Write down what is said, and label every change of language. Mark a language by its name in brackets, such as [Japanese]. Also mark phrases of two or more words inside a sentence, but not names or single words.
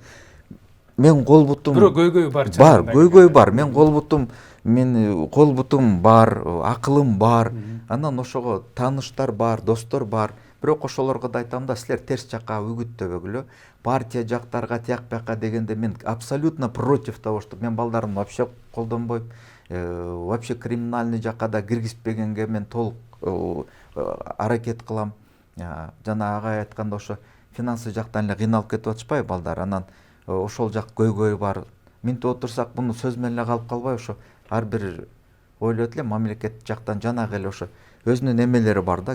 [Kyrgyz] Мен кол бутум бирок көйгөй бар. Бар, көйгөй бар. Мен кол бутум бар, акылым бар. Анан ошого тааныштар бар, достор бар. Бирок ошолорго да айтам да, силер терс жакка үгүттөбөгүлө. Партия жактарга, тияк бияка дегенде мен [Russian] абсолютно против того, что [Kyrgyz] мен балдарымды вообще колдонбойм. [Russian] Вообще криминальный [Kyrgyz] жакка да киргизбегенге мен толук аракет кылам. Жана агай айтканда ошо финансы жактан эле кыйналып кетип атышпайбы балдар. Анан ошол жак көйгөй бар. Минтип отурсак буну сөз менен эле калып калбай, ошо ар бир ойлойт эле мамлекет жактан жанагы эле ошо өзүнүн эмелери бар да.